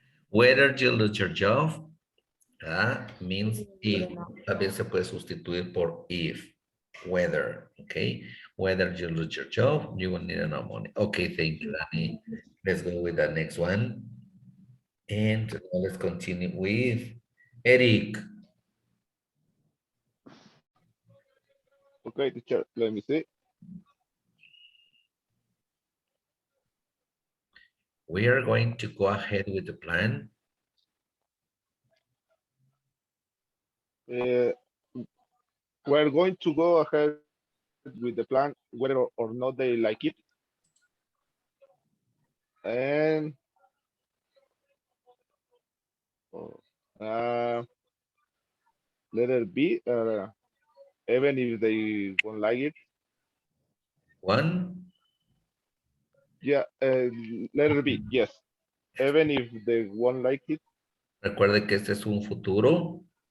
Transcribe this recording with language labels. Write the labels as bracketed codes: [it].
[en] Whether you lose your job means if. También se puede sustituir por if. Whether, okay? Whether you lose your job, you will need enough money. Okay, thank you, Danny. Let's go with the next one. And let's continue with Eric. Okay, teacher, let me see. We are going to go ahead with the plan. We're going to go ahead with the plan, whether or not they like it. And letter B, even if they won't like it. One? Yeah, letter B, yes. Even if they won't like it. [es] Recuerde que este es un futuro.